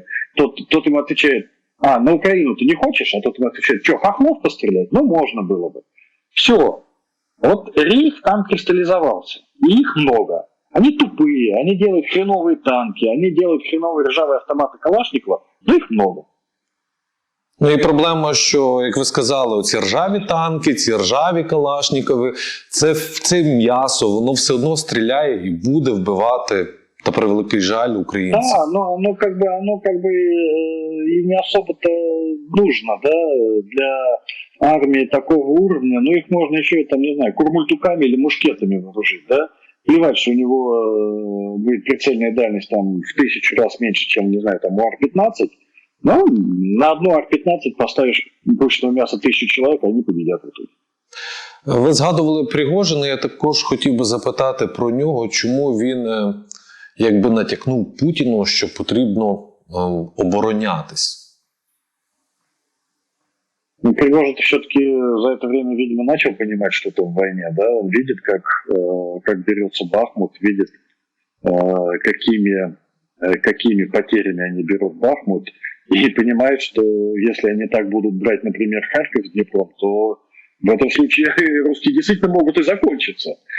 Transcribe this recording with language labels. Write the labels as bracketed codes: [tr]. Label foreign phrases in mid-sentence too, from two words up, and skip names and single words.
[ru] Тот ему отвечает, на Украину ты не хочешь? А тот ему отвечает, что, хохлов пострелять? Ну, можно было бы. Все. Вот рейх там кристаллизовался. И их много. Они тупые, они делают хреновые танки, они делают хреновые ржавые автоматы Калашникова, но их много. [uk] Ну і проблема, що, як ви сказали, оці ржаві танки, ці ржаві Калашнікови, це м'ясо, воно все одно стріляє і буде вбивати, та превеликий жаль, українців. [ru] Да, оно как бы и не особо-то нужно, да, для армии такого уровня. Ну, их можно еще, там, не знаю, курмультуками или мушкетами вооружить, да. Плевать, что у него будет прицельная дальность там в 1000 раз меньше, чем, не знаю, там у Ар-15. Ну, на одну Ар-15 поставишь пушечного мяса 1000 человек, они победят в итоге. [uk] Ви згадували Пригожина, я також хотів би запитати про нього, чому він якби натякнув Путіну, що потрібно оборонятись. [ru] Ну, Пригожин все-таки за это время, видимо, начал понимать что-то в войне, да, он видит, как берется Бахмут, видит, какими потерями они берут Бахмут, и понимает, что если они так будут брать, например, Харьков с Днепром, то в этом случае русские действительно могут и закончиться.